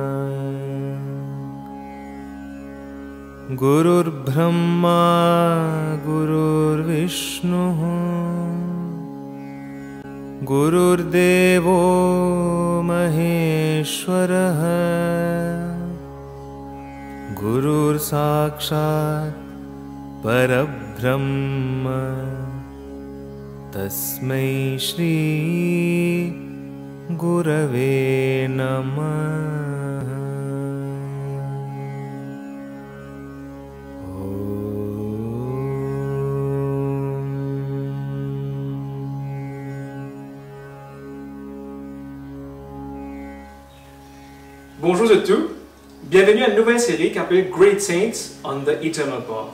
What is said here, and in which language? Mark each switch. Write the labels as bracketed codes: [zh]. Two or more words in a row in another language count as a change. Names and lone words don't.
[sa] गुरुर्ब्रह्मा गुरुर्विष्णुः गुरुर्देवो महेश्वरः गुरुर्साक्षात् परब्रह्म तस्मै श्री गुरवे नमः। [fr] Bonjour à tous, bienvenue à une nouvelle série qui s'appelle Great Saints on the Eternal Path.